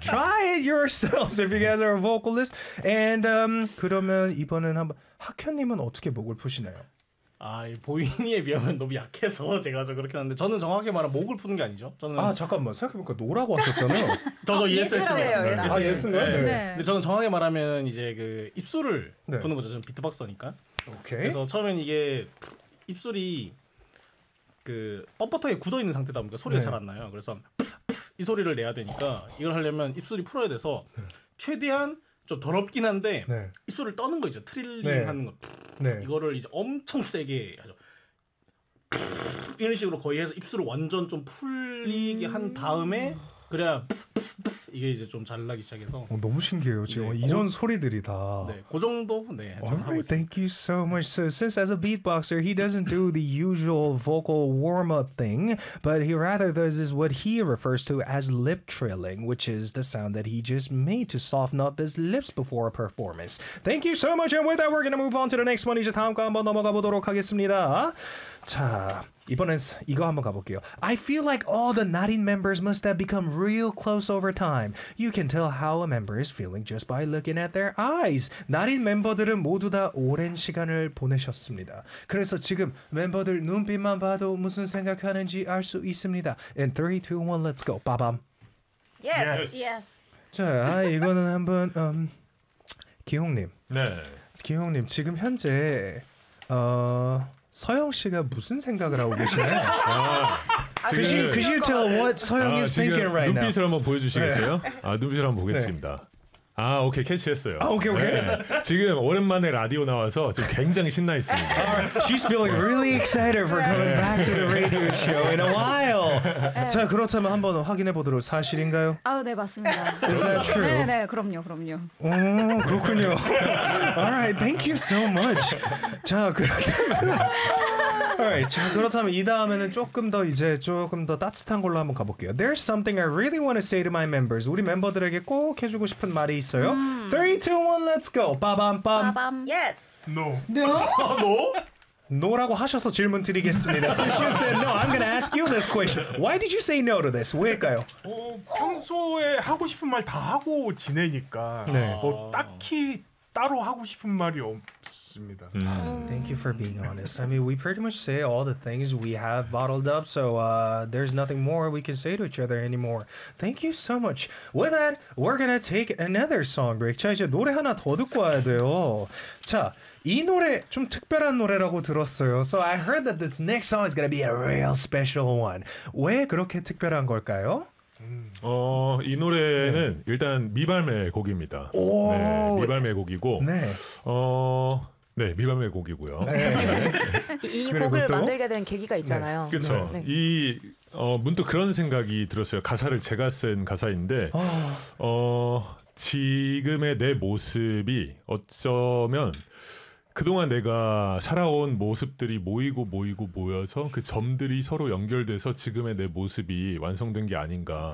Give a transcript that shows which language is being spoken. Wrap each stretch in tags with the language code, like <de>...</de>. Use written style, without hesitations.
<en>Try it yourselves if you guys are a vocalist.</en> <ko>And 그러면 이번엔 한번 학현님은 어떻게 목을 푸시나요? 아, 보이니에 비하면 너무 약해서 제가 저 그렇게 하는데 저는 정확히 말하면 목을 푸는 게 아니죠. 저는 아, 잠깐만. 생각해보니까 노라고 하셨잖아요. 저도 예스예요. 아, 예스인가요? 네. 근데 저는 정확히 말하면 이제 그 입술을 푸는 거죠. 저는 비트박서니까. 오케이. 그래서 처음엔 이게 입술이 그 뻣뻣하게 굳어 있는 상태다 보니까 소리가 잘 안 나요. 그래서 이 소리를 내야 되니까 이걸 하려면 입술이 풀어야 돼서 최대한 좀 더럽긴 한데 입술을 떠는 거 있죠. 트릴링 하는 거. 이거를 이제 엄청 세게 하죠. 이런 식으로 거의 해서 입술을 완전 좀 풀리게 한 다음에 그래야 이게 이제 좀 잘 나기 시작해서 어, 너무 신기해요 지금 네, 이런 소리들이 다 네, 그 정도 네</ko> <en>Alright, thank you so much. So since as a beatboxer, he doesn't do the usual vocal warm-up thing, but he rather does is what he refers to as lip trilling, which is the sound that he just made to soften up his lips before a performance. Thank you so much. And with that, we're gonna move on to the next one.</en> <ko>이제 다음 거 한번 넘어가 보도록 하겠습니다. 자, 이번엔 이거 한번 가볼게요.</ko> <en>I feel like all the Narin members must have become real close over time. You can tell how a member is feeling just by looking at their eyes.</en> <ko>Narin 멤버들은 모두 다 오랜 시간을 보내셨습니다. 그래서 지금 멤버들 눈빛만 봐도 무슨 생각하는지 알 수 있습니다.</ko> <en>In 3, 2, 1, let's go. 빠밤. Yes.</en> <ko>자, 이거는 한번 기홍님. 네. 기홍님, 지금 현재 서영 씨가 무슨 생각을 하고 계시나요?</ko> <en>아, could you tell what 서영 is thinking right now?</en> <ko>눈빛을 한번 보여주시겠어요? 아, 눈빛을 한번 보겠습니다. 아, 오케이, 캐치했어요. 아, 오케이, 오케이. 네. 지금 오랜만에 라디오 나와서 지금 굉장히 신나 있습니다.</ko> <en>She's feeling really excited for coming back to the radio show in a while.</en> <ko>자, 그렇다면 한번 확인해 보도록 사실인가요? 아, 네, 맞습니다.</ko> <en>Is that true?</en> <ko>네, 네, 그럼요, 그럼요. 오, 그렇군요.</ko> <en>Alright, thank you so much.</en> <ko>자, 그렇다면, Alright, 자, 그렇다면 이 다음에는 조금 더 이제 조금 더 따뜻한 걸로 한번 가볼게요.</ko> <en>There's something I really want to say to my members.</en> <ko>우리 멤버들에게 꼭 해주고 싶은 말이 있어요.</ko> <en>3, 2, 1, let's go. 빠밤, 빰. 빠밤. Yes. No. No? No?</en> <ko>No라고 하셔서 질문 드리겠습니다.</ko> <en>Since you said no, I'm gonna ask you this question. Why did you say no to this?</en> <ko>왜일까요? 어, 평소에 하고 싶은 말 다 하고 지내니까 네. 뭐 딱히 따로 하고 싶은 말이 없어.</ko> <en>Thank you for being honest. I mean, we pretty much say all the things we have bottled up, so there's nothing more we can say to each other anymore. Thank you so much. With that, we're gonna take another song break.</en> <ko>자, 이제 노래 하나 더 듣고 와야 돼요. 자, 이 노래 좀 특별한 노래라고 들었어요.</ko> <en>So I heard that this next song is gonna be a real special one.</en> <ko>왜 그렇게 특별한 걸까요? 어, 이 노래는 네. 일단 미발매 곡입니다. 오~ 네, 미발매 곡이고 네. 어, 네, 미발매 곡이고요. 네. 네. 이 곡을 또? 만들게 된 계기가 있잖아요. 네. 그렇죠. 네. 이 문득 그런 생각이 들었어요. 가사를 제가 쓴 가사인데 어, 지금의 내 모습이 어쩌면 그동안 내가 살아온 모습들이 모이고 모이고 모여서 그 점들이 서로 연결돼서 지금의 내 모습이 완성된 게 아닌가.</ko>